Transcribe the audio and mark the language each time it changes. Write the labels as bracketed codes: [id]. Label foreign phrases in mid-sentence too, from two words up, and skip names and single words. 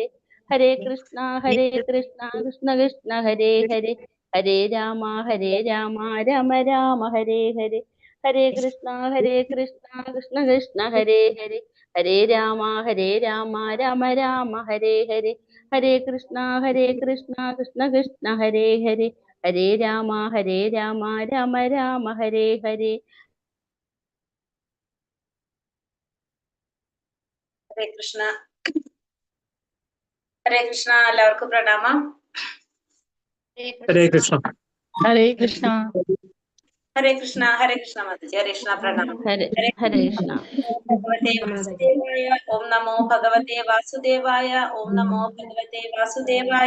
[sa] ഹരേ കൃഷ്ണ കൃഷ്ണ കൃഷ്ണ ഹരേ ഹരേ, ഹരേ രാമ രാമ രാമ ഹരേ ഹരേ, ഹരേ കൃഷ്ണ കൃഷ്ണ ഹരേ ഹരേ, ഹരേ രാമ രാമ രാമ ഹരേ ഹരേ, ഹരേ കൃഷ്ണ കൃഷ്ണ ഹരേ ഹരേ, ഹരേ രാമ രാമ രാമ ഹരേ ഹരേ. ഹരേ കൃഷ്ണ. ഹരേ കൃഷ്ണ. [ml] എല്ലാവർക്കും പ്രണാമം. [sa] ഹരേ കൃഷ്ണ. ഹരേ കൃഷ്ണ. ഹരേ കൃഷ്ണ. ഹരേ കൃഷ്ണ മാതാജി. ഹരേ കൃഷ്ണ. പ്രണാമം. ഹരേ കൃഷ്ണ. ഭഗവതേ വാസുദേവായ. ഓം നമോ ഭഗവതേ വാസുദേവായ. ഓം നമോ ഭഗവതേ വാസുദേവായ.